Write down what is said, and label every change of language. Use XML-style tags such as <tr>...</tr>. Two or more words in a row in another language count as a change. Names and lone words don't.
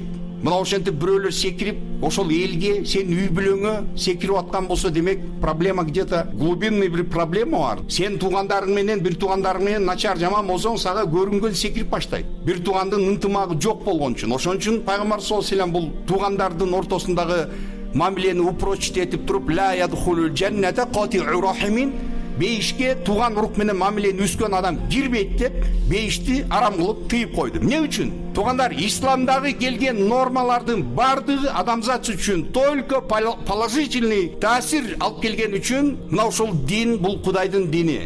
<ky>Мына ошентип бирөөлөр секирип, ошол элге, сен үй бүлөңө секирип аткан болсо, демек проблема</ky> <ru>где-то глубинный</ru> <ky>бир проблема бар. Сен туугандарың менен, бир туугандарың менен начар жаман болсоң, сага көрүнгөн секирип баштайт. Бир туугандын ынтымагы жок болгон үчүн. Ошон үчүн Пайгамбар</ky> <ar>صلى الله عليه وسلم</ar> <ky>бул туугандардын ортосундагы мамилени упрочить этип туруп,</ky> <ar>لا يدخل الجنة قاطع رحم,</ar> <ky>бейишке туган урук менен мамилени үскөн адам кирбейт деп бейишти арам кылып тыйып койду. Эмне үчүн? Тугандар, исламдагы келген нормалардын бардыгы адамзат үчүн</ky> <ru>только положительный</ru> <ky>таасир алып келген үчүн, мына ошол дин бул Кудайдын дини.</ky>